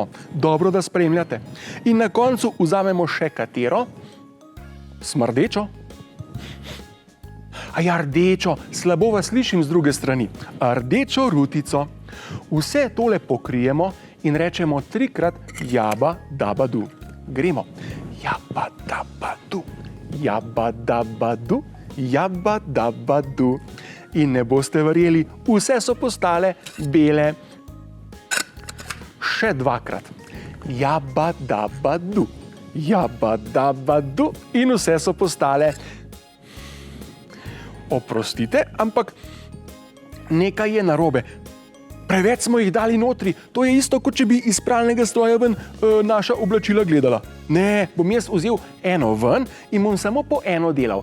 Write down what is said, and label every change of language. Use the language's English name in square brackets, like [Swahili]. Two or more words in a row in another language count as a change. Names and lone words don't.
[Slovenian] Dobro, da spremljate. In na koncu vzamemo še katero? Smrdečo. Ja, rdečo. Slabo vas slišim z druge strani. Rdečo rutico. Vse tole pokrijemo in rečemo 3-krat jaba daba du. Gremo. Jaba daba du. Jaba daba du. Jaba daba du. In ne boste verjeli, vse so postale bele. Še 2-krat. Jaba daba du. Jaba daba du. In vse so postale. Oprostite, ampak nekaj je narobe. Preveč smo jih dali notri. To je isto, kot če bi iz pralnega stroja ven naša oblačila gledala. Ne, bom jaz vzel eno ven in bom samo po eno delal.